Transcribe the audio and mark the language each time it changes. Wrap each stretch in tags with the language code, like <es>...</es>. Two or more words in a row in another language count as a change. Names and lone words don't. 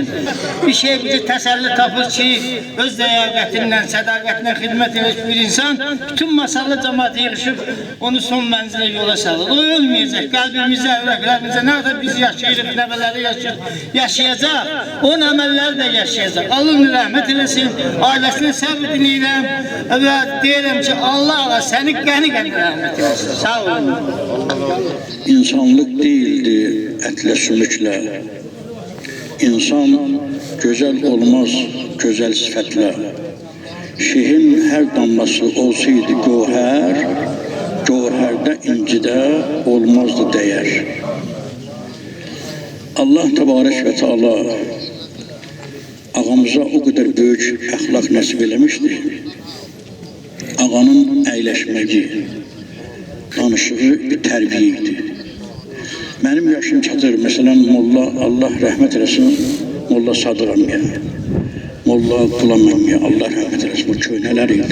<az>Bir şey bizi təsəlli tapır ki, öz ləyaqətindən, sədaqətindən xidmət edir bir insan, bütün masallı cəmaatı yığışıb onu son mənzilə yola salır. O ölməyəcək, qəlbimizə, ürəklərimizə, nə qədər biz yaşayırıq, nəvələri yaşayacaq, onun əməlləri də yaşayacaq. Allah onu rəhmət eləsin, ailəsinə səbr diləyirəm və deyirəm ki, Allah səni qəni-qəni rəhmət eləsin. Sağ olun.</az> <tr>İnsanlık değildi etle sümükle. İnsan güzel olmaz güzel sıfatla. Şihin her damlası olsaydı goher, goherde incide olmazdı değer. Allah Tebarek ve Teala ağamıza o kadar büyük ahlak nasip eləmişti.</tr> <az>Ağanın əyləşməyi, danışığı bir tərbiyeydi. Mənim yaşım çatır, məsələn, Molla, Allah rəhmət eləsin, Molla Sadıq əmmiyə, Molla Qulam əmmiyə, Allah rəhmət eləsin, bu köynələr idi.</az>